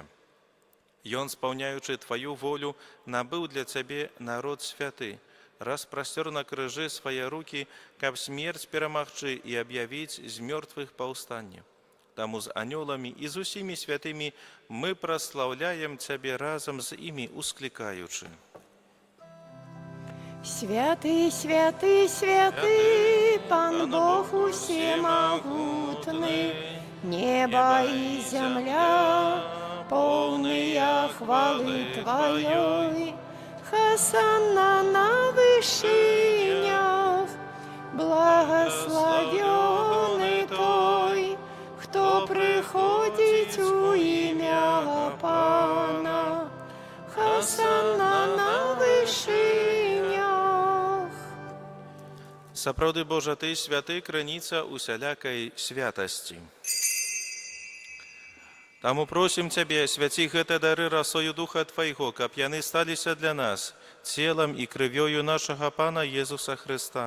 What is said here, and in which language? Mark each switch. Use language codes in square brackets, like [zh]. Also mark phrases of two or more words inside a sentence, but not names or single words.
[be] Ён, спаўняючы Тваю волю, набыў для Цябе народ святы, распрасцёр на крыжы свае рукі, каб смерць перамагчы і аб'явіць з мёртвых паўстанне. Таму з анёламі і з усімі святымі мы праслаўляем Цябе разам з імі, усклікаючы. [ru] Святый, святый, святый, Пан Бог усемогутный, небо и земля, полные хвалы Твоей. Хосанна на вышинях, благословенный Той, кто приходит у имя Пана. Хосанна на вышинях. [be] Сапраўды, Божа, Ты святы, крыніца усялякай святасці. Таму просім Цябе, свяці гэты дары расою Духа Твайго, каб яны сталіся для нас целам і крывёю нашага Пана Езуса Христа.